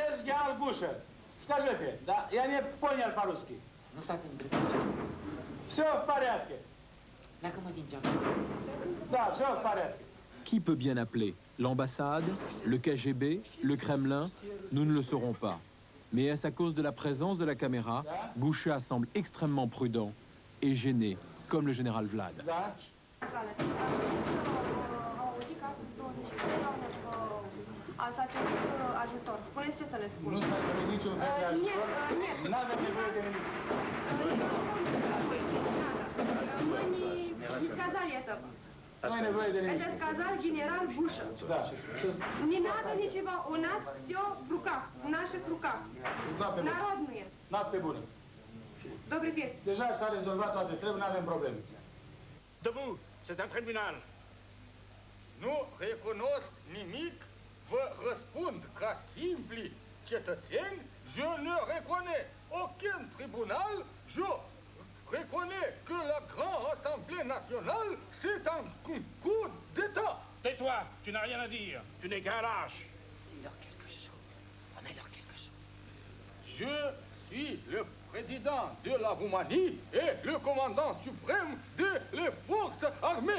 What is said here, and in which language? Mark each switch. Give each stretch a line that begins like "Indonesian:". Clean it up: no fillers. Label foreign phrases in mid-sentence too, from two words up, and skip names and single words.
French: Qui peut bien appeler? L'ambassade? Le KGB? Le Kremlin? Nous ne le saurons pas. Mais est-ce à cause de la présence de la caméra? Goucha semble extrêmement prudent et gêné, comme le général Vlad.
Romanian: S-a cerut ajutor. Spuneți ce să le spun. Nu s-a cerut niciun fel de ajutor. Nu avem nevoie de nimic.
Russian: Мы сказали это.
Romanian: Nu ai nevoie de nimic.
Russian: Это сказал генерал Буша.
Romanian: Da.
Russian: Не надо ничего. У нас все в руках. В наших руках. Народные.
Romanian: Noapte bună.
Russian: Добрый вечер.
Romanian: Deja s-a rezolvat toate treburi, nu avem probleme.
French: Debout, c'est un tribunal.
Romanian: Nu recunosc nimic. Vă răspund ca simpli cetățeni,
French: je ne reconnais aucun tribunal, je reconnais que la grande assemblée nationale, c'est un coup d'État. Tais-toi, tu n'as rien à dire, tu n'es qu'un lâche. Dis-leur quelque chose, promets-leur quelque chose. Je suis le président de la Roumanie et le commandant suprême des forces armées.